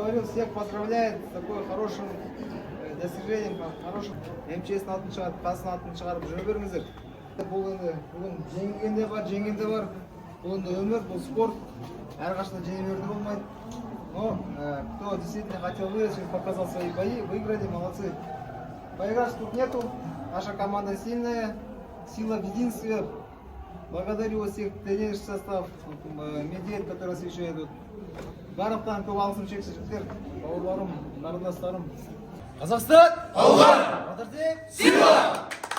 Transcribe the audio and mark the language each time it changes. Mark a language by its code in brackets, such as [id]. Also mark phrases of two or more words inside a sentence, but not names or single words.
[ru] всех поздравляет с такой хорошим достижением, хорошим МЧС [kk] алтын шығарып, Қазақстан алтын шығарып жүре беріңіздер. Бұл енді бүгін жеңген де бар, жеңген де бар. Бұл енді өмір, бұл спорт. Әрқашанда жеңе беруге болмайды. [ru] Но кто действительно хотел выиграть, показал свои бои, выиграли, молодцы. Поиграть тут нету. Наша команда сильная, сила в единстве. Благодарю всех тренерский состав, медиа, которые освещают тут. [kk] Барлықтан көп алғысым шексіз жігіттер, бауырларым, қарындастарым. Қазақстан! Алға! Сила!